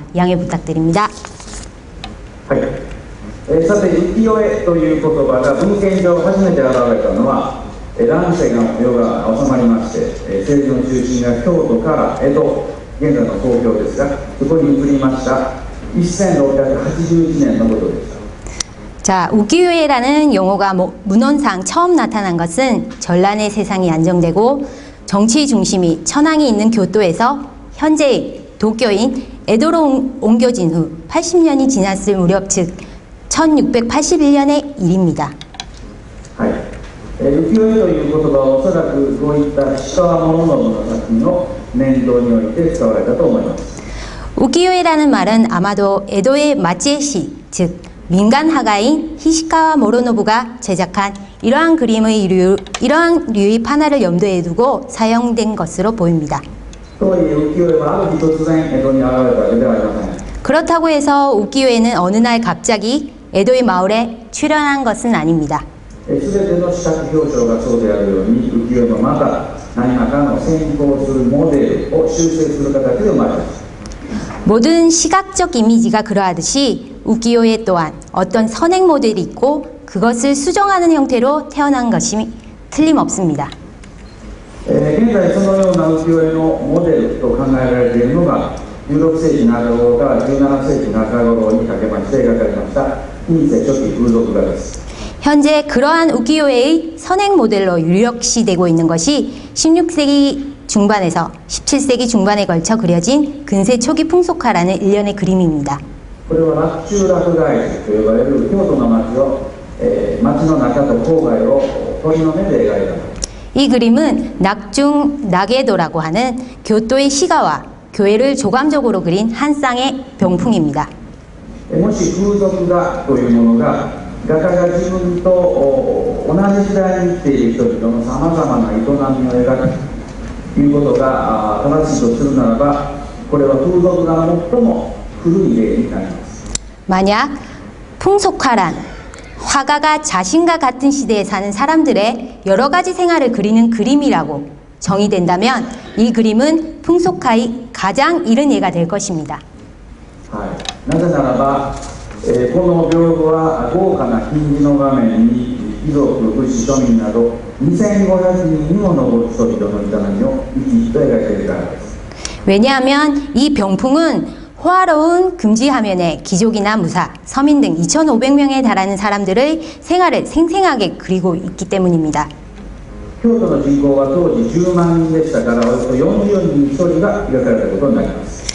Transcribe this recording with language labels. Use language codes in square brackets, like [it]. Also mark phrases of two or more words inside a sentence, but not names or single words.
[ko] 양해 부탁드립니다. [ja] はい。さて浮世絵という言葉が文献上初めて現れたのは乱世の世が収まりまして政治の中心が京都から江戸現在の東京ですがそこに移りました1681年のことでした。 [ko] 자, 우키요에라는 용어가 문헌상 처음 나타난 것은 전란의 세상이 안정되고 정치 중심이 천황이 있는 교토에서 현재의 도쿄인 에도로 옮겨진 후 80년이 지났을 무렵 즉 1681년의 일입니다. [ja] はい。浮世絵という言葉はおそらくこういった石川物信の作品を念頭に置いて使われたと思います。 [ko] 우키요에라는 말은 아마도 에도의 마치에시 즉 민간 화가인 히시카와 모로노부가 제작한 이러한 류의 판화를 염두에 두고 사용된 것으로 보입니다. [ja] とはいえ浮世絵はある日突然江戸に現れたわけではありません。 [ko] 그렇다고 해서 우키요에는 어느 날 갑자기 에도의 마을에 출현한 것은 아닙니다. [ja] 全ての視覚表彰がそうであるように浮世絵もまた何らかの先行するモデルを修正する形で生まれます。 [ko] 모든 시각적 이미지가 그러하듯이 우키요에 또한 어떤 선행 모델이 있고 그것을 수정하는 형태로 태어난 것이 틀림없습니다. [ja] 現在そのような浮世絵のモデルと考えられているのが16世紀中頃から17世紀中頃にかけまして描かれました近世初期風俗画です。 [ko] 현재 그러한 우키요에의 선행 모델로 유력시되고 있는 것이 16세기 중반에서 17세기 중반에 걸쳐 그려진 근세 초기 풍속화라는 일련의 그림입니다. [ja] これは洛中洛外図と呼ばれる京都の町を、町の中と郊外を鳥の目で描いた。 [ko] 이 그림은 낙중 낙에도라고 하는 교토의 시가와 교회를 조감적으로 그린 한 쌍의 병풍입니다. [ja] もし風俗画というものが画家が自分と同じ時代に生きている人々のさまざまな営みを描くということが正しいとするならば、これは風俗画の最も古い例になります。 [ko] 만약 풍속화란 화가가 자신과 같은 시대에 사는 사람들의 여러 가지 생활을 그리는 그림이라고 정의된다면 이 그림은 풍속화의 가장 이른 예가 될 것입니다. [ja] なぜならば、この屏風は豪華な金字の画面に貴族、武士、庶民など2500人にも上る人々の営みを生き生きと描いているからです。 [ko] 왜냐하면 이 병풍은 호화로운 금지화면에 귀족이나 무사, 서민 등 2,500명에 달하는 사람들의 생활을 생생하게 그리고 있기 때문입니다. [ja] 京都の人口は当時10万人でしたから、およそ40人に1人が描かれたことになります。